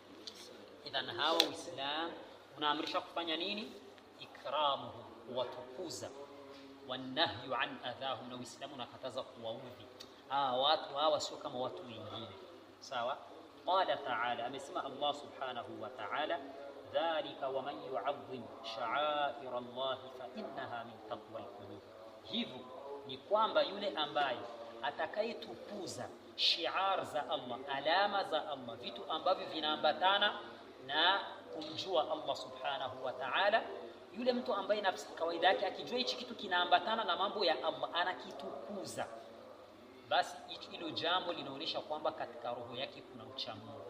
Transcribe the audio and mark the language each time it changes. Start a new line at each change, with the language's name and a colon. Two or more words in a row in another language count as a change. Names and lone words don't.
Swahili: Idhan hawa Uislamu unaamrisha kufanya nini? Ikramuhum, kuwatukuza,
Arabic: والنهي عن أذاهم,
Swahili: na Uislamu unakataza kuwaudhi. Watu hawa sio kama watu wengine.
Arabic: Sawa? قال تعالى,
Swahili: amesema Allah
Arabic: سبحانه وتعالى ذلك ومن يعظم شعائر الله فإنها من تقوى القلوب.
Swahili: Hivyo ni kwamba yule ambaye atakayetukuza shiar za Allah, alama za Allah, vitu ambavyo vinaambatana na kumjua Allah
Arabic: سبحانه وتعالى,
Swahili: yule mtu ambaye nafsi kawaida yake akijua hichi kitu kinaambatana na mambo ya Allah anakitukuza, basi hilo jambo linaonyesha kwamba katika roho yake kuna uchamungu.